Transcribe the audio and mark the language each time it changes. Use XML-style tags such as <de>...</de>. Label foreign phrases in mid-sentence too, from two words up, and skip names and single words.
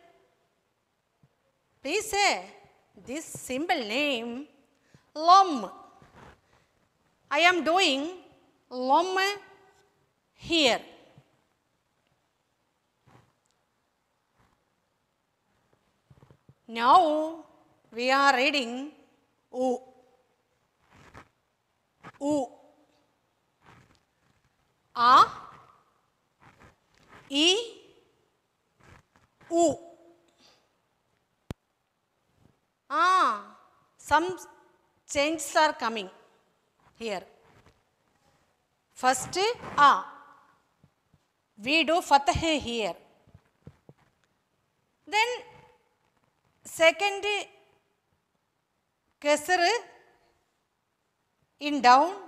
<en>Please say this symbol name lom. I am doing lom here. Now we are reading U. U. A. E. U. Some changes are coming here. First A. We do fatah here. Then second kasr in down.</en>